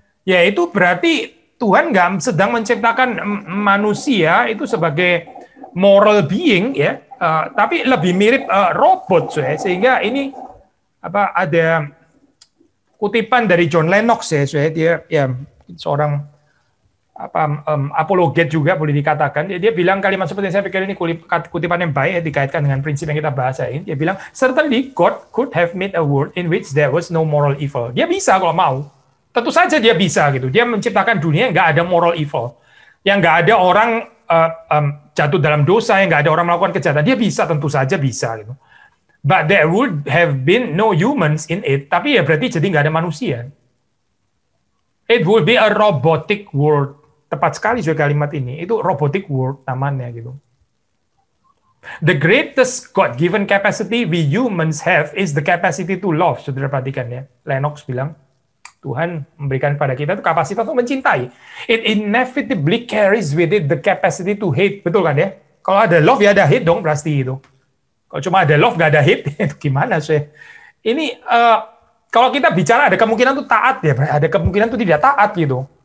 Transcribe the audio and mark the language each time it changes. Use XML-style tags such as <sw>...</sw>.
<id>Ya itu berarti Tuhan nggak sedang menciptakan manusia itu sebagai moral being ya, tapi lebih mirip robot, sehingga ini ada kutipan dari John Lennox ya, dia ya seorang apologet juga boleh dikatakan. Dia bilang kalimat seperti ini, saya pikir ini kutipan yang baik ya, dikaitkan dengan prinsip yang kita bahas ini. Dia bilang,</id> <en>certainly God could have made a world in which there was no moral evil.</en> <id>Dia bisa kalau mau. Tentu saja dia bisa gitu. Dia menciptakan dunia yang nggak ada moral evil. Yang nggak ada orang jatuh dalam dosa, yang nggak ada orang melakukan kejahatan. Dia bisa, tentu saja bisa gitu.</id> <en>But there would have been no humans in it.</en> <id>Tapi ya berarti jadi nggak ada manusia.</id> <en>It would be a robotic world.</en> <id>Tepat sekali juga kalimat ini. Itu robotic world namanya gitu.</id> <en>The greatest God-given capacity we humans have is the capacity to love.</en> <id>Saudara perhatikan ya. Lennox bilang, Tuhan memberikan pada kita itu kapasitas untuk mencintai.</id> <en>It inevitably carries with it the capacity to hate.</en> <id>Betul kan ya? Kalau ada love ya ada hate dong pasti itu. Kalau cuma ada love nggak ada hate, itu gimana sih? Ini kalau kita bicara ada kemungkinan tuh taat ya, ada kemungkinan tuh tidak taat gitu.</id>